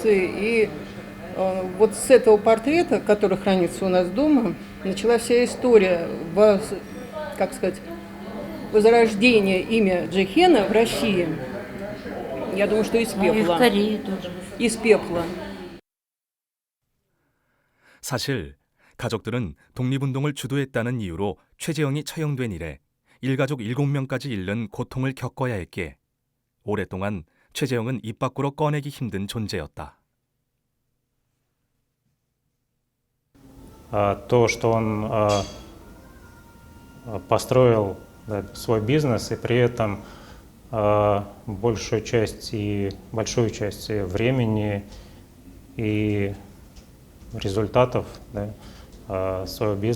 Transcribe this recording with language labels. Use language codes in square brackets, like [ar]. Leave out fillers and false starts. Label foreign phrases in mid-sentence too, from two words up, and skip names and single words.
[ru] И вот с этого портрета, который хранится у нас дома, началась вся история, возрождения имя Джехена в России. Я думаю, что из пепла. И в Корее тоже. Из пепла. [ko] 사실 가족들은 독립운동을 주도했다는 이유로 최재형이 처형된 이래 일가족 7명까지 잃는 고통을 겪어야 했기에 오랫동안 최재형은 입 밖으로 꺼내기 힘든 존재였다. [ru] То, что он построил свой бизнес и при этом большую часть времени и результатов своего